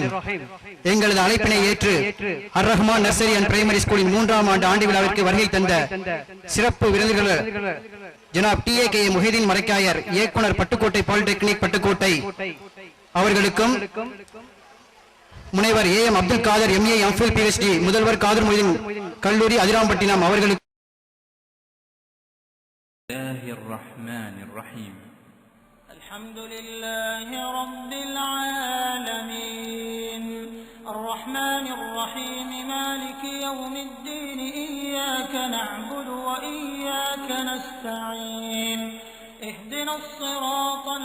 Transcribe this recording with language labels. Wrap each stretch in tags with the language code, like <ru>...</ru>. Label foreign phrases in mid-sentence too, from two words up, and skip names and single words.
<ta>எங்களது அழைப்பினை ஏற்று அர் ரஹ்மான்</ta> <en>nursery and primary school</en> <ta>3ஆம் ஆண்டு ஆண்டு விழாவிற்கு வருகை தந்த சிறப்பு விருந்தினர் ஜனாப் TAKA முஹிதீன் மரைக்காயர், இயக்குனர் பட்டுக்கோட்டை பாலிடெக்னிக் பட்டுக்கோட்டை அவர்களுக்கும், முனைவர் AM அப்துல் காதர்</ta> <en>MA MPhil PhD,</en> <ta>முதல்வர் காதர் மொய்தீன் கல்லூரி அதிராம்பட்டினம் அவர்களுக்கு</ta> <ar>الحمد لله رب العالمين الرحمن الرحيم مالك يوم الدين إياك نعبد وإياك نستعين اهدنا الصراط</ar>